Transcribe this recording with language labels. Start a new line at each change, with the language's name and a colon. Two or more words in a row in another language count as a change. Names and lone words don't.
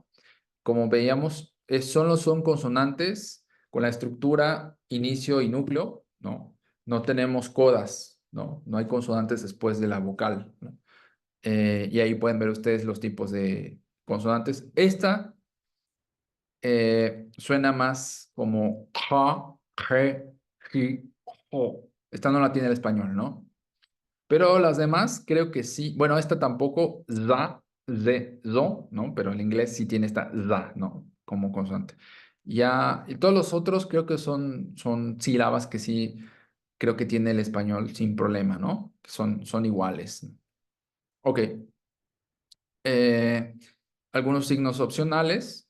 Spanish: Como veíamos, solo son consonantes con la estructura inicio y núcleo, ¿no? No tenemos codas, ¿no? No hay consonantes después de la vocal, ¿no? Y ahí pueden ver ustedes los tipos de consonantes. Esta suena más como ja, je, ji, jo. Esta no la tiene el español, ¿no? Pero las demás creo que sí. Bueno, esta tampoco, za, ze, zo, ¿no? Pero el inglés sí tiene esta za, ¿no? Como consonante. Ya, y todos los otros creo que son sílabas que sí creo que tiene el español sin problema, ¿no? Son iguales. Ok. Eh, algunos signos opcionales.